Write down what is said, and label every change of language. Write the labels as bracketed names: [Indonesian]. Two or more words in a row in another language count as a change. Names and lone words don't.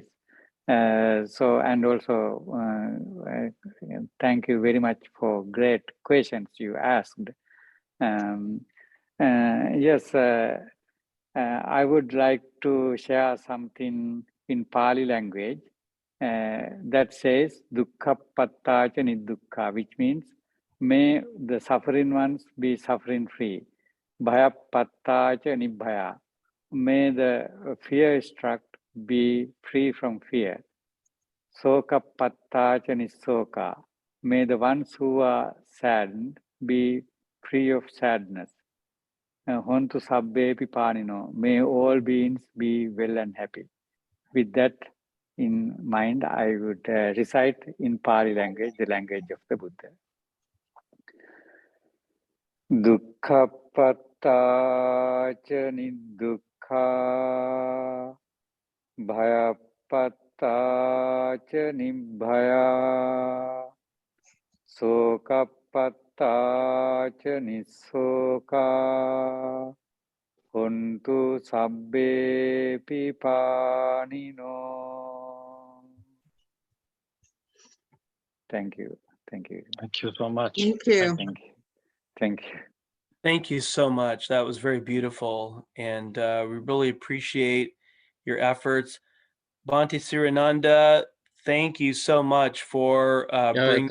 [English] So, and also thank you very much for great questions you asked. Yes, I would like to share something in Pali language that says [Pali] dukkha pattacha nidukkha, [English] which means may the suffering ones be suffering free. [Pali] Bhaya pattacha nibbhaya, [English] may the fear struck be free from fear. [Pali] Soka pattacha nisoka, [English] may the ones who are saddened be free of sadness. [Pali] Hontu sabbepi panino, [English] may all beings be well and happy. With that in mind, I would recite in Pali language, the language of the Buddha. [Pali] Dukkha pattacha nidukkha, bhaya pattacha nibbhaya, soka pattacha nisoka, hontu sabbepi panino. [English] Thank you. Thank you. Thank you so much. Thank you. Thank you. Thank you. Thank you so much. That was very beautiful, and we really appreciate your efforts. Bhante Sirananda, thank you so much for bringing